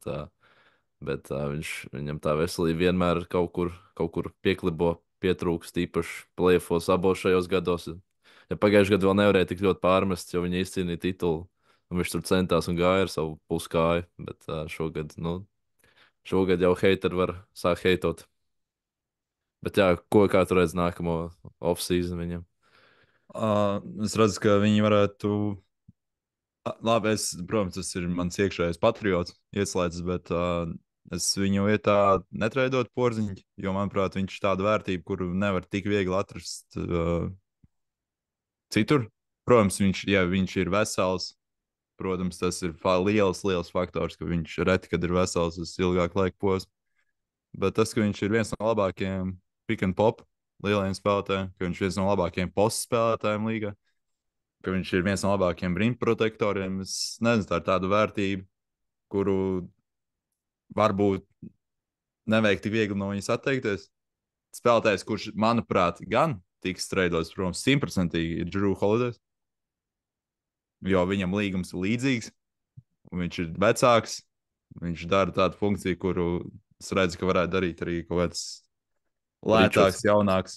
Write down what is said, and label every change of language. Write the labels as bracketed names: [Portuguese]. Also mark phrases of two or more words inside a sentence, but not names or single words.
[Latvian] Viņam tā veselība vienmēr kaut kur pieklibo, pietrūkst, īpaši plēfos abos šajos gados. Ja pagājušajā gadā vēl nevarēja tik ļoti pārmest, jo viņi izcīnīja titulu, un viņš tur centās un gāja ar savu puskāju. Bet šogad jau hateri var sākt heitot. Bet jā, kā tu redzi nākamo off-season viņam? Es redzu, ka viņi varētu. Labi, protams, tas ir mans iekšējais patriots ieslēdzis, bet es viņu vietā netraidot Porziņu, jo, manuprāt, viņš ir tāda vērtība, kuru nevar tik viegli atrast citur. Protams, viņš ir vesels. Protams, tas ir liels faktors, ka viņš reti, kad ir vesels uz ilgāku laiku posmu. Bet tas, ka viņš ir viens no labākajiem [English] pick and pop [Latvian] lielajiem spēlētājiem, ka viņš ir viens no labākajiem postu spēlētājiem līgā, ka viņš ir viens no labākajiem rimprotektoriem, es nezinu, tā ir tāda vērtība, kuru varbūt nevajag tik viegli no viņas atteikties. Spēlētājs, kurš, manuprāt, gan tiks treidots, protams, 100% ir Drew Holiday, jo viņam līgums ir līdzīgs, un viņš ir vecāks, viņš dara tādu funkciju, kuru es redzu, ka varētu darīt arī kaut kāds lētāks, jaunāks.